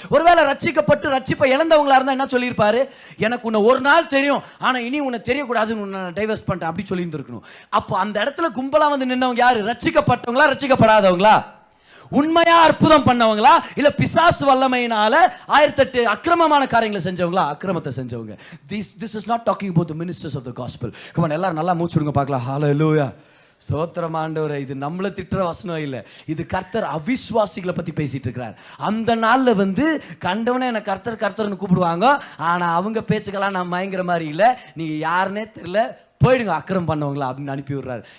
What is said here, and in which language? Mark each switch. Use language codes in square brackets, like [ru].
[ta] ஒருவேளை ரட்சிக்கப்பட்டு ரட்சிப்பை இழந்தவங்களா இருந்தா என்ன சொல்லியிருப்பாரு, எனக்கு உன்னை ஒரு நாள் தெரியும் ஆனா இனி உன்னை தெரியக்கூடாதுன்னு உன்னை டைவர்ஸ் பண்ணிட்டேன் அப்படி சொல்லி இருந்திருக்கணும். அப்போ அந்த இடத்துல கும்பலா வந்து நின்னவங்க யாரு? ரட்சிக்கப்பட்டவங்களா ரட்சிக்கப்படாதவங்களா? உண்மையா அற்புதம் பண்ணவங்களா இல்ல பிசாசு வல்லமையினால 1008 அக்கிரமமான காரியங்களை செஞ்சவங்களா? அக்கிரமத்தை செஞ்சவங்க. [en] This is not talking about the ministers of the gospel. [ta] Come on, எல்லாரும் நல்லா மூச்சு விடுங்க பார்க்கலாம். ஹalleluya, ஸ்தோத்திரம் ஆண்டவரே. இது நம்மள திட்டுற வசனம் இல்ல, இது கர்த்தர் அவிசுவாசிகளை பத்தி பேசிட்டு இருக்கிறார். அந்த நாள்ல வந்து கண்டவனே என்ன கர்த்தர் கர்த்தர்னு கூப்பிடுவாங்க, ஆனா அவங்க பேச்சுக்கெல்லாம் நான் மயங்கிற மாதிரி இல்ல, நீங்க யாருன்னே தெரியல, போயிடுங்க அக்கிரமம் பண்ணவங்களா அப்படின்னு அனுப்பி விடுறாரு.